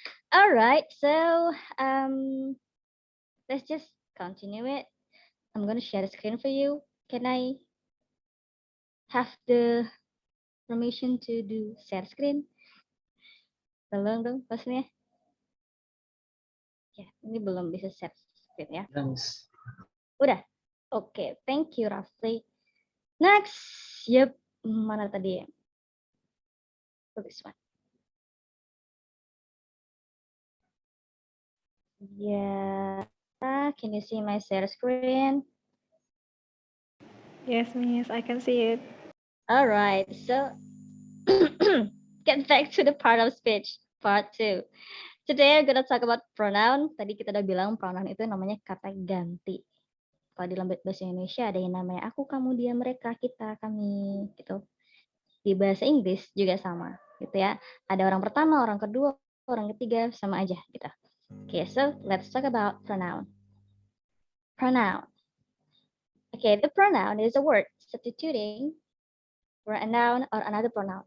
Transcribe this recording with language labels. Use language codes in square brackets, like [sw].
[en] Alright, so let's just continue it. I'm gonna share the screen for you. Can I have the permission to do share screen? [id] Tolong dong, pastinya. Ya, ini belum bisa share screen ya. Ya, Miss. Udah. [en] Oke, thank you Rafli. Next, yep, [id] mana tadi ya? [en] Oh, this one. Yeah, can you see my share screen? Yes, Miss, I can see it. All right, so get back to the part of speech, part 2. Today I'm gonna talk about pronoun. [id] Tadi kita udah bilang pronoun itu namanya kata ganti. Kalau di dalam bahasa Indonesia ada yang namanya aku, kamu, dia, mereka, kita, kami, gitu. Di bahasa Inggris juga sama, gitu ya. Ada orang pertama, orang kedua, orang ketiga, sama aja, gitu. [en] Okay, so let's talk about pronoun. Pronoun. Okay, the pronoun is a word substituting for a noun or another pronoun.